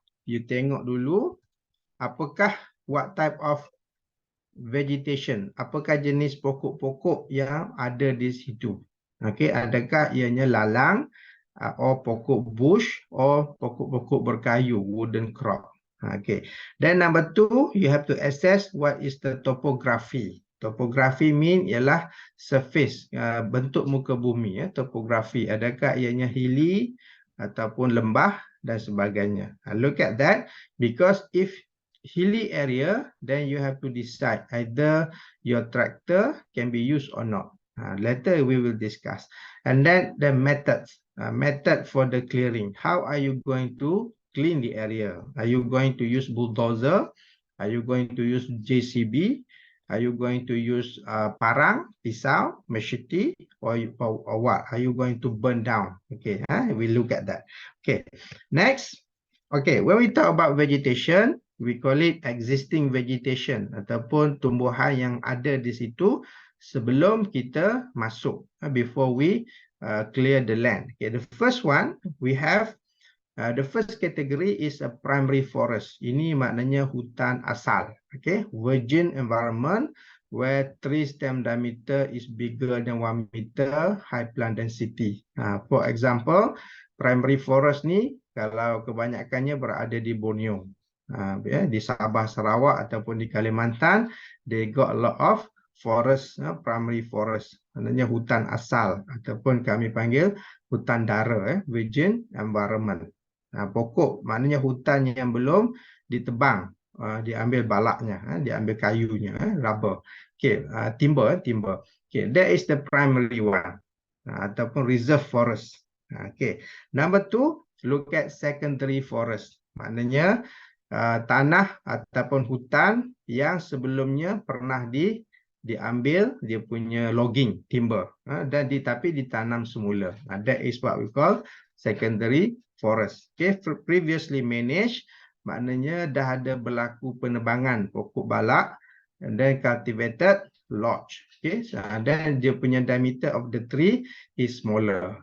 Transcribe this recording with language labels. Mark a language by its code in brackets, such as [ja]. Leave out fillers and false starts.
[ms] You tengok dulu apakah [en] what type of vegetation, [ms] apakah jenis pokok-pokok yang ada di situ. Okay, adakah ianya lalang or pokok bush or pokok-pokok berkayu, [en] wooden crop. Okay, then number 2, you have to assess what is the topography. Topography mean [ms] ialah surface, bentuk muka bumi, topografi. Adakah ianya hilly ataupun lembah dan sebagainya. [en] Look at that, because if hilly area, then you have to decide either your tractor can be used or not. Later we will discuss. And then the methods, method for the clearing. How are you going to clean the area? Are you going to use bulldozer? Are you going to use JCB? Are you going to use parang, pisau, machete, or what? Are you going to burn down? Okay, we look at that. Okay, next. Okay, when we talk about vegetation, we call it existing vegetation [ms] ataupun tumbuhan yang ada di situ sebelum kita masuk, [en] before we clear the land. Okay, the first one we have, the first category is a primary forest. [ms] Ini maknanya hutan asal. [en] Okay, virgin environment where tree stem diameter is bigger than 1 meter, high plant density. For example, primary forest [ms] ni kalau kebanyakannya berada di Borneo, di Sabah, Sarawak ataupun di Kalimantan, [en] they got a lot of forest, primary forest, [ms] maknanya hutan asal ataupun kami panggil hutan dara, [en] virgin environment. [ms] Pokok maknanya hutan yang belum ditebang, diambil balaknya, diambil kayunya, rubber. [en] Okay, timber. Okay, that is the primary one, ataupun reserve forest. Okay, number 2, look at secondary forest. [ms] Maknanya tanah ataupun hutan yang sebelumnya pernah diambil dia punya logging timber, dan tapi ditanam semula. [en] That is what we call secondary forest. [ms] Okay, [en] previously managed [ms] maknanya dah ada berlaku penebangan pokok balak [en] and then cultivated, [ms] lodge. [en] Okay, [ms] dan dia punya [en] diameter of the tree is smaller.